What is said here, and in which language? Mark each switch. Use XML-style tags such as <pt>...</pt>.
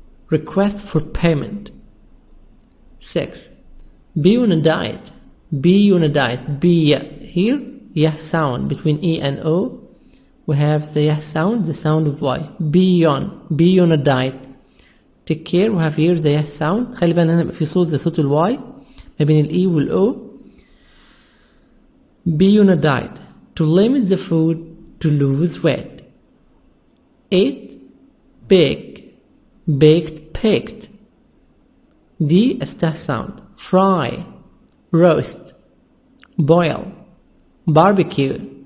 <en>Request for payment. 6. Be on a diet. Be on a diet. Be here, yah sound between E and O. We have the yah sound, the sound of Y. Be on a diet. Take care. We have here the yah sound.</en> <ar>خلي بالنا هنا في صوت زي صوت الواي ما بين الإي والأو.</ar> <en>Be on a diet. To limit the food, to lose weight. 8. Bake, baked, baked. D as th sound. Fry, roast, boil, barbecue.</en>